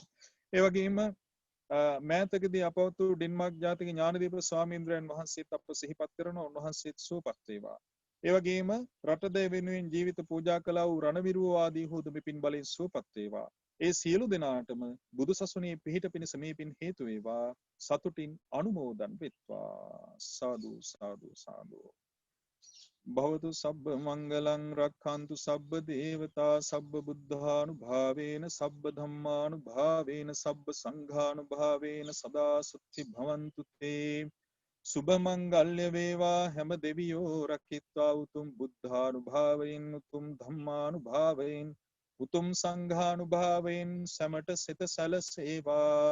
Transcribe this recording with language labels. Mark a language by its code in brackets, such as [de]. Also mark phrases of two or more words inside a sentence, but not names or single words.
[si] ඒ වගේම මෑතකදී අපවත් වූ ඩෙන්මාර්ක් ජාතික ඥානදීප ස්වාමීන්ද්‍රයන් වහන්සේත් අප සිහිපත් කරන උන්වහන්සේත් සුවපත් වේවා. ඒ වගේම රටදේ වෙනුවෙන් ජීවිත පූජා කළා වූ රණවිරුවෝ ආදී හුද මෙපින් බලෙන් සුවපත් වේවා. ඒ සියලු දෙනාටම බුදු සසුනේ පිහිට පිණිස මේ පින් හේතු වේවා. සතුටින් අනුමෝදන් වෙත්වා. සාදු සාදු සාදු. [pi] භවතු සබ්බ මංගලං රක්ඛන්තු සබ්බ දේවතා සබ්බ බුද්ධානුභාවේන සබ්බ ධම්මානුභාවේන සබ්බ සංඝානුභාවේන සදා සුත්ති භවන්තු තේ. [si] සුභ මංගල්‍ය වේවා හැම දෙවියෝ රකිත්වා උතුම් බුද්ධානුභාවයෙන් උතුම් ධම්මානුභාවයෙන් උතුම් සංඝානුභාවයෙන් සැමට සිත සැලසේවා.